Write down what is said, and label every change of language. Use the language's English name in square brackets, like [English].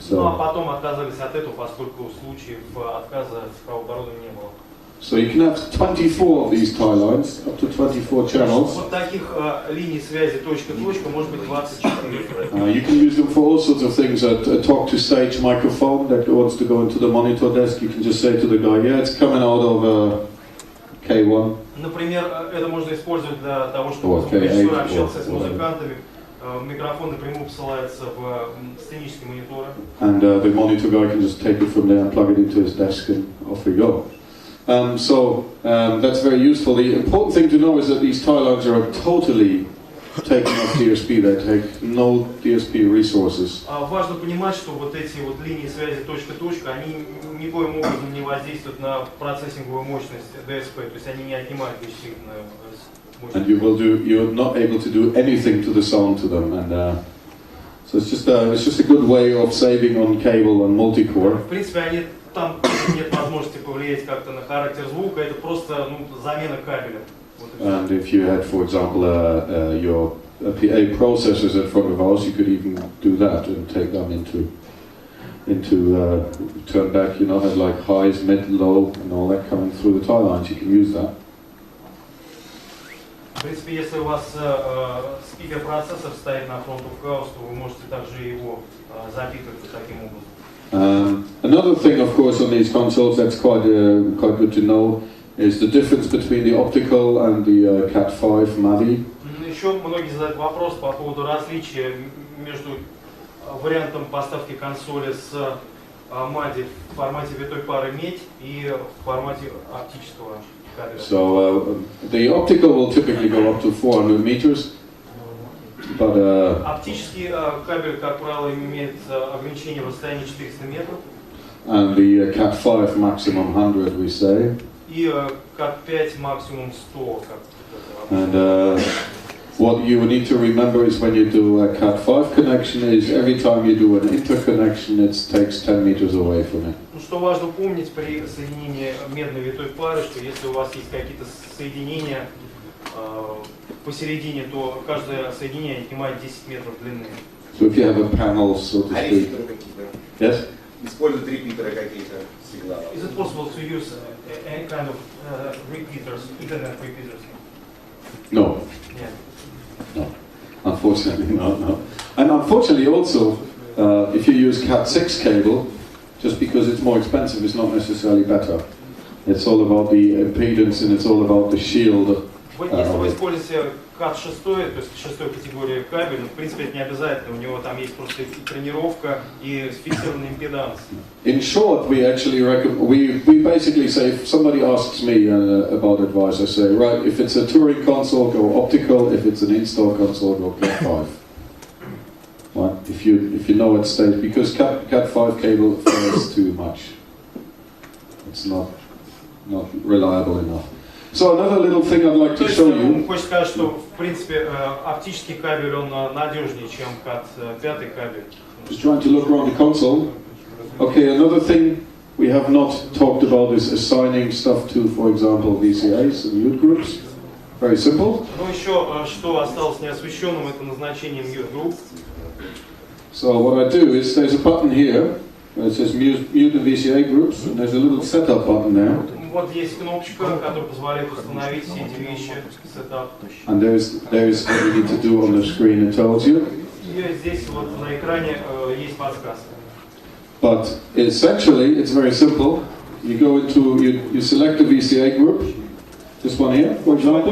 [Russian] Ну а [English] So, [Russian] потом отказались от этого, поскольку случаев отказа цифрового оборудования не было. [English] so you can have 24 of these tie lines, up to 24 channels. [Russian] Вот таких линий связи точка-точка может быть 24. [English] You can use them for all sorts of things. A talk-to-stage microphone that wants to go into the monitor desk, you can just say to the guy, yeah, it's coming out of K1. [Russian] Например, это можно использовать для того, чтобы звукорежиссер общался с музыкантами. Микрофон напрямую посылается в сценические мониторы. [English] And the monitor guy can just take it from there and plug it into his desk and off we go. That's very useful. The important thing to know is that these tie lines are totally taken off DSP. They take no DSP resources. [Russian] Важно понимать, что вот эти вот линии связи точка-точка, они никоим образом не воздействуют на процессинговую мощность DSP, то есть они не отнимают вычислительную мощность. [English] And you're not able to do anything to the sound to them, and so it's just a good way of saving on cable and multi-core. [Russian] В принципе, там нет возможности повлиять как-то на характер звука, это просто замена кабеля. [English] And if you had, for example, your PA processors in front of house, you could even do that and take them into turn back. You know, have like highs, mid, low, and all that coming through the tie lines. You can use that. [Russian] В принципе, если у вас спикер-процессор стоит на фронт of house, то вы можете также его запитывать таким образом. [English] Another thing, of course, on these consoles that's quite good to know is the difference between the optical and the Cat5 MADI. [Russian] Еще многие задают вопрос по поводу различия между вариантом поставки консоли с MADI в формате витой пары медь и в формате оптического. [English] So the optical will typically go up to 400 meters, but [Russian] оптический кабель, как правило, имеет ограничение в расстоянии 400 метров. [English] And the Cat5 maximum 100, we say. [Russian] И Cat5 максимум 100. [English] And what you need to remember is when you do a Cat5 connection is every time you do an interconnection, it takes 10 meters away from it. [Russian] Что важно помнить при соединении медной витой пары, что если у вас есть какие-то соединения посередине, то каждое соединение отнимает 10 метров длины. [English] So if you have a panel, so to speak. Yes? [Russian] Используют репитеры какие-то сигналы. [English] Is it possible to use any kind of repeaters, Ethernet repeaters? No. Yeah. No. Unfortunately, no. And unfortunately also, if you use Cat6 cable, just because it's more expensive, it's not necessarily better. It's all about the impedance and it's all about the shield. Если вы используете Cat6, то есть 6-й категории кабель, в принципе, это не обязательно, у него там есть просто тренировка и фиксированный импеданс. In short, we actually we basically say, if somebody asks me about advice, I say, right, if it's a touring console, go optical. If it's an install console, go Cat5. Right? If you know it stays, because Cat5 cable fails too much. It's not reliable enough. So another little thing I'd like to show you. [Russian] Хочется сказать, что в принципе оптический кабель он надежнее, чем Cat5 кабель. [English] Just trying to look around the console. Okay, another thing we have not talked about is assigning stuff to, for example, VCAs and mute groups. Very simple. [Russian] Ну еще что осталось неосвещенным, это назначение mute group. [English] So what I do is there's a button here where it says mute and VCA groups, and there's a little setup button there. [Russian] Вот есть кнопочка, которая позволяет установить все эти вещи, setup. [English] And there's what you need to do on the screen. It tells you. [Russian] И здесь вот на экране есть подсказка. [English] But essentially, it's very simple. You go into you select the VCA group. This one here, for example.